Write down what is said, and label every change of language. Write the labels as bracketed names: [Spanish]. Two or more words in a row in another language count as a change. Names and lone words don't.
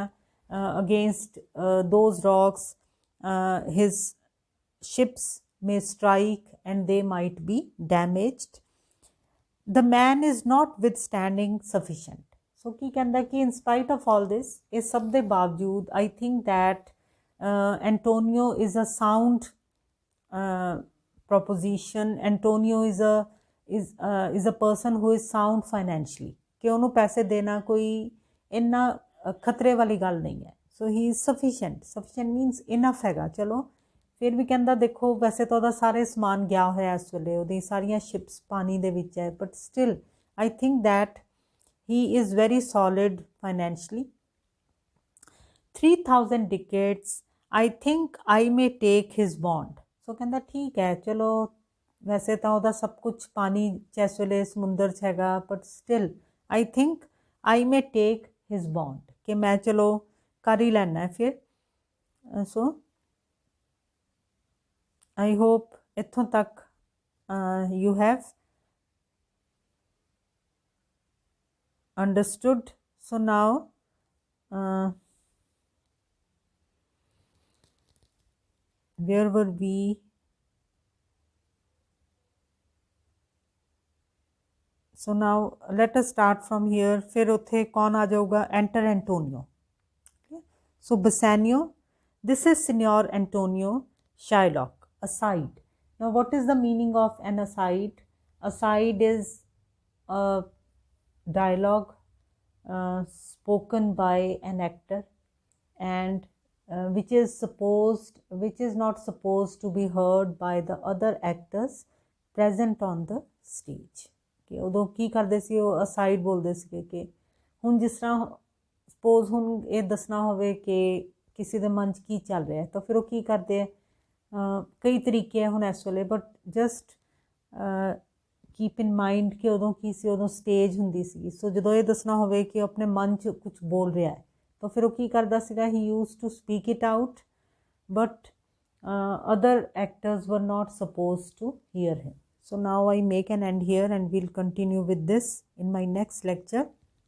[English] against those rocks his ships may strike and they might be damaged. the man is notwithstanding sufficient. [Punjabi] ਸੋ ਕੀ ਕਹਿੰਦਾ ਕਿ [English] in spite of all this, [Punjabi] ਇਸ ਸਭ ਦੇ ਬਾਵਜੂਦ [English] I think that Antonio is a sound proposition। Antonio is a person who is sound financially। [Punjabi] कि ਉਹਨੂੰ ਪੈਸੇ ਦੇਣਾ ਕੋਈ ਇੰਨਾ ਖਤਰੇ ਵਾਲੀ ਗੱਲ ਨਹੀਂ ਹੈ। [English] so he is sufficient. sufficient means enough [Punjabi] ਹੈਗਾ। ਚਲੋ ਫਿਰ ਵੀ ਕਹਿੰਦਾ ਦੇਖੋ ਵੈਸੇ ਤਾਂ ਉਹਦਾ ਸਾਰੇ ਸਮਾਨ ਗਿਆ ਹੋਇਆ ਇਸ ਵੇਲੇ, ਉਹਦੀ ਸਾਰੀਆਂ ਸ਼ਿਪਸ ਪਾਣੀ ਦੇ ਵਿੱਚ ਹੈ, [English] but still I think that he is very solid financially. 3000 ducats I think I may take his bond। [Punjabi] ਸੋ ਕਹਿੰਦਾ ਠੀਕ ਹੈ ਚਲੋ ਵੈਸੇ ਤਾਂ ਉਹਦਾ ਸਭ ਕੁਛ ਪਾਣੀ 'ਚ ਇਸ ਵੇਲੇ ਸਮੁੰਦਰ 'ਚ ਹੈਗਾ, [English] but still I think I may take his bond. [Punjabi] ਕਿ ਮੈਂ ਚਲੋ ਕਰ ਹੀ ਲੈਣਾ ਫਿਰ। [English] so I hope [Punjabi] ਇੱਥੋਂ ਤੱਕ [English] you have understood. So now where were we? So now let us start from here. [Punjabi] ਫਿਰ ਉੱਥੇ ਕੌਣ ਆ ਜਾਊਗਾ? [English] Enter Antonio. Okay. So Bassanio, this is Signor Antonio Shylock. Aside. Now what is the meaning of an aside? Aside is a dialogue spoken by an actor, and which is not supposed to be heard by the other actors present on the stage. [Punjabi] ਕਿ ਉਦੋਂ ਕੀ ਕਰਦੇ ਸੀ, ਉਹ ਅਸਾਈਡ ਬੋਲਦੇ ਸੀਗੇ ਕਿ ਹੁਣ ਜਿਸ ਤਰ੍ਹਾਂ ਸਪੋਜ਼ ਹੁਣ ਇਹ ਦੱਸਣਾ ਹੋਵੇ ਕਿ ਕਿਸੇ ਦੇ ਮਨ 'ਚ ਕੀ ਚੱਲ ਰਿਹਾ ਤਾਂ ਫਿਰ ਉਹ ਕੀ ਕਰਦੇ ਆ, ਕਈ ਤਰੀਕੇ ਆ ਹੁਣ ਇਸ ਵੇਲੇ, [English] but just keep in mind [Punjabi] ਕਿ ਉਦੋਂ ਕੀ ਸੀ, ਉਦੋਂ ਸਟੇਜ ਹੁੰਦੀ ਸੀ। ਸੋ ਜਦੋਂ ਇਹ ਦੱਸਣਾ ਹੋਵੇ ਕਿ ਆਪਣੇ ਮਨ 'ਚ ਕੁਛ ਬੋਲ ਰਿਹਾ ਹੈ ਤਾਂ ਫਿਰ ਉਹ ਕੀ ਕਰਦਾ ਸੀਗਾ, [English] he used to speak it out, but other actors were not supposed to hear him. So now I make an end here and we'll continue with this in my next lecture.